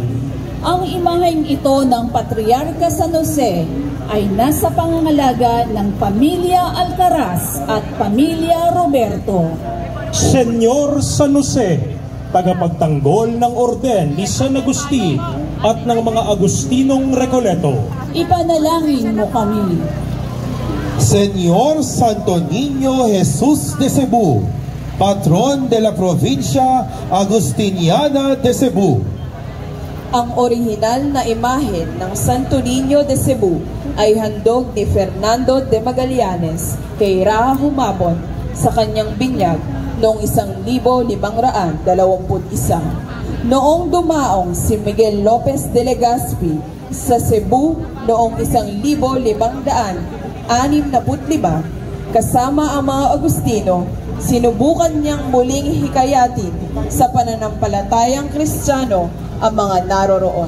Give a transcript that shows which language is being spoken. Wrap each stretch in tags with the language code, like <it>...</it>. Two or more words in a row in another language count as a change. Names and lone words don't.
<tl>Ang imaheng ito ng Patriarka San Jose ay nasa pangangalaga ng Pamilya Alcaraz at Pamilya Roberto. Señor San Jose, tagapagtanggol ng orden ni San Agustin at ng mga Agustinong Recoleto, ipanalangin mo kami.</tl> <es>Señor Santo Niño Jesus de Cebu, patron de la provincia Agustiniana de Cebu.</es> <tl>Ang orihinal na imahen ng Santo Niño de Cebu ay handog ni Fernando de Magallanes kay Raha Humabon sa kanyang binyag noong 1521. Noong dumaong si Miguel Lopez de Legazpi sa Cebu noong 1565, kasama ang mga Agustino, sinubukan niyang muling hikayatin sa pananampalatayang Kristiyano ang mga naroroon.</tl>